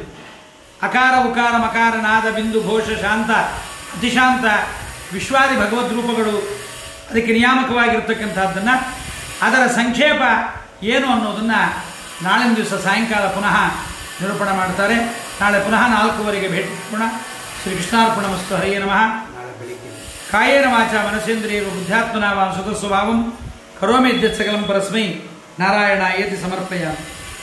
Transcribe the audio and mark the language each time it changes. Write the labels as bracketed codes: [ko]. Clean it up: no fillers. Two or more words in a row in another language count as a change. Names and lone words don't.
[kn] ಅಕಾರ ಉಕಾರ ಮಕಾರ ನಾದ ಬಿಂದು ಘೋಷ ಶಾಂತ ಅತಿಶಾಂತ ವಿಶ್ವಾದಿ ಭಗವದ್ ರೂಪಗಳು ಅದಕ್ಕೆ ನಿಯಾಮಕವಾಗಿರ್ತಕ್ಕಂಥದ್ದನ್ನು, ಅದರ ಸಂಕ್ಷೇಪ ಏನು ಅನ್ನೋದನ್ನು ನಾಳಿನ ದಿವಸ ಸಾಯಂಕಾಲ ಪುನಃ ನಿರೂಪಣೆ ಮಾಡ್ತಾರೆ. ನಾಳೆ ಪುನಃ 4:00 ಭೇಟಿ ಮಾಡೋಣ. [sa] ಶ್ರೀ ಕೃಷ್ಣಾರ್ಪಣಮಸ್ತು. ಹರಿಯೇ ನಮಃ. ಕಾಯೇನ ವಾಚಾ ಮನಸೇಂದ್ರಿಯೈರ್ವಾ ಬುದ್ಧ್ಯಾತ್ಮನಾ ವಾ ಸುಖಸ್ವಭಾವಂ ಕರೋಮಿ ಯದ್ಯತ್ ಸಕಲಂ ಪರಸ್ಮೈ ನಾರಾಯಣಾಯೇತಿ ಸಮರ್ಪಯಾಮಿ.